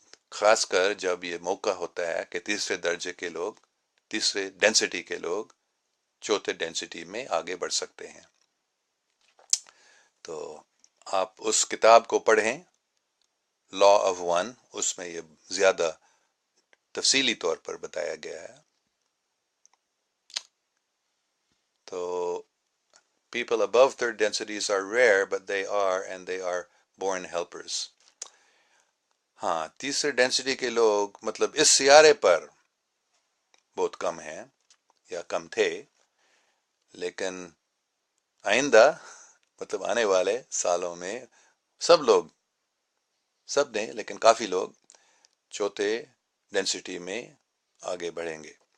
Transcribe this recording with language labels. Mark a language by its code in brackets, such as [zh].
[ur] خاص کر جب یہ موقع ہوتا ہے کہ تیسرے درجے کے لوگ، تیسرے ڈینسٹی کے لوگ چوتھے ڈینسٹی میں آگے بڑھ سکتے ہیں. تو آپ اس کتاب کو پڑھیں، لا آف ون، اس میں یہ زیادہ تفصیلی طور پر بتایا گیا ہے. [en] تو people above third densities are rare, but they are, and they are born helpers. [ur] ہاں، تیسرے ڈینسٹی کے لوگ مطلب اس سیارے پر بہت کم ہیں یا کم تھے، لیکن آئندہ مطلب آنے والے سالوں میں سب نہیں لیکن کافی لوگ چوتھے ڈینسٹی میں آگے بڑھیں گے.